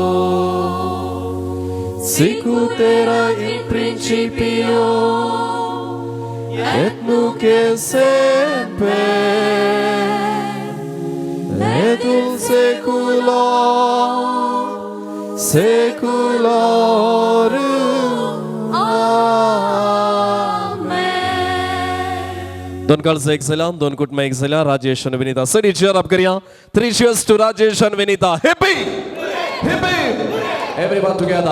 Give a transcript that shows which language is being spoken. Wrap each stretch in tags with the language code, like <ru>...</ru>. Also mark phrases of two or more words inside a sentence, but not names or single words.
<la>sicut era in principio et nunc et semper et in saecula saeculorum.</la> <mr>Amen. दोन काळचं excellent, दोन कुटुंब excellent. राजेश आणि विनीता सरी</mr> <en>cheer up</en> <mr>करूया.</mr> <en>3 cheers to राजेश and विनीता. Happy, happy, everyone together.</en>